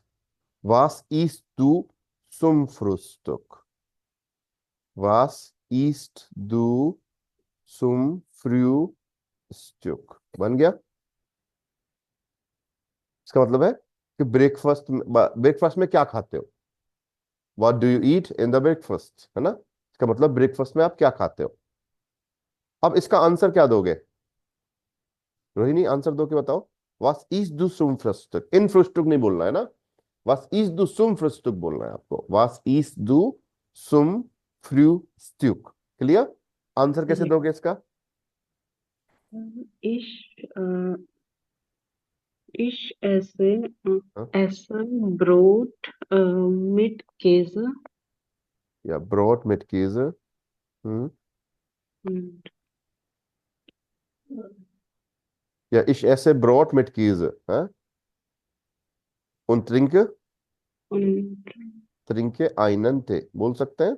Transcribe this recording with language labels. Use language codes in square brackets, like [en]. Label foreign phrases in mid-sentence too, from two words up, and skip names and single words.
[de] Was isst du zum Frühstück. Was isst du zum Frühstück [hi] बन गया। इसका मतलब है कि ब्रेकफास्ट में क्या खाते हो? [en] What do you eat in the breakfast, [hi] है ना? इसका मतलब ब्रेकफास्ट में आप क्या खाते हो। अब इसका आंसर क्या दोगे? रोहिणी, आंसर दो के बताओ। [de] Was isst du zum Frühstück, in Frühstück [hi] नहीं बोलना है ना, [de] Was isst du zum Frühstück [hi] बोलना है आपको। [de] Was isst du zum Frühstück. क्लियर? [hi] आंसर कैसे Yes. दोगे इसका? [de] Ich, ich esse [hi] हाँ? [de] Essen Brot mit Käse या Brot mit Käse. हम्म। und, या Ich esse Brot mit Käse, हाँ? उन und trinke einen Tee [hi] बोल सकते हैं।